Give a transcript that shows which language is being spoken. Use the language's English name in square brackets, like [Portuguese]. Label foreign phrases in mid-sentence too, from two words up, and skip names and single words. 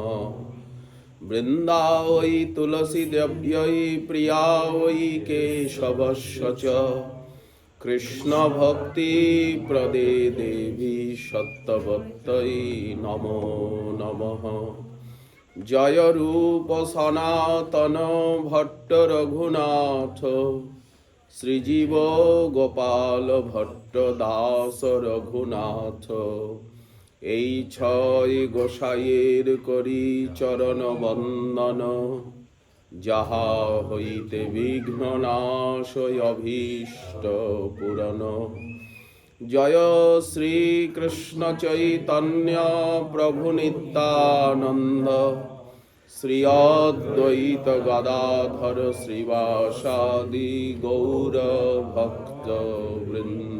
[Sanskrit] वृन्दावै तुलसीदेव्यै प्रिया वै केशवस्य च कृष्णभक्तिप्रदे देवी सत्त्ववत्यै नमो नमः। [Bangla] जय रूप सनातन भट्ट रघुनाथ श्रीजीव गोपाल भट्ट दास रघुनाथ। এই ছয় গোসাইয়ের করি চরণ বন্দন যাহা হইতে বিঘ্ন নাশ অভীষ্ট পূরণ। জয় শ্রীকৃষ্ণ চৈতন্য প্রভু নিত্যানন্দ শ্রী অদ্বৈত গদাধর শ্রীবাসাদি গৌর ভক্ত বৃন্দ।